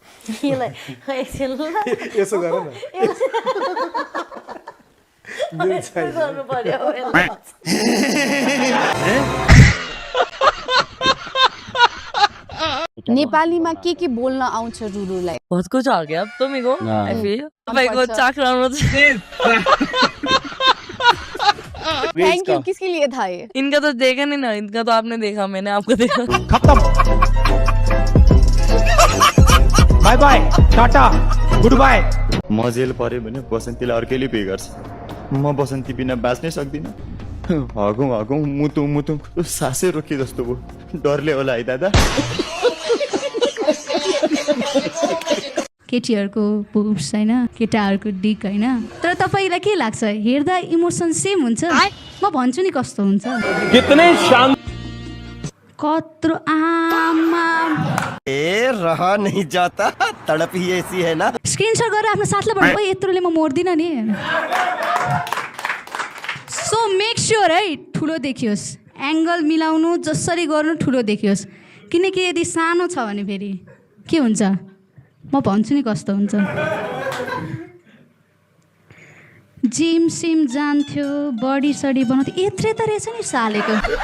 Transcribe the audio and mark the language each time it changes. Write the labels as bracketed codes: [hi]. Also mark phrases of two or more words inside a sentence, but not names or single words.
[ne] यसो गर न नेपालीमा के बोल्न आउँछ रुरुलाई [hi] बहुत कुछ आ गया अब तो मेरे को [en] I feel [ne] तपाईँको चाकरामा [en] thank you [hi] किसके लिए था ये इनका तो देखा नहीं ना इनका तो आपने देखा मैंने आपको देखा [en] खत्म bye bye tata good bye [ne] म जेल पऱ्यो भने बसन्तीलाई अर्कैले पे गर्छ म बसन्ती बिना बाँच्नै सक्दिनँ हगौँ मुतुङ सासै रोके जस्तो भयो डरले होला है दादा केटीहरूको पुप्स होइन केटाहरूको डिक होइन तर तपाईँलाई के लाग्छ हेर्दा [en] emotion same [ne] हुन्छ म भन्छु नि कस्तो हुन्छ कत्रो आमा [hi] ए रहा नहीं जाता तड़प ही ऐसी है ना [ne] स्क्रिनशट गरेर आफ्नो साथलाई भन्नु भयो यत्रोले म मोड्दिनँ नि [en] so make sure [ne] है ठुलो देखियोस् एङ्गल मिलाउनु जसरी गर्नु ठुलो देखियोस् किनकि यदि सानो छ भने फेरि के हुन्छ म भन्छु नि कस्तो हुन्छ जिम सिम जान्थ्यो बडी सडी बनाउँथ्यो यत्रै त रहेछ नि सालेको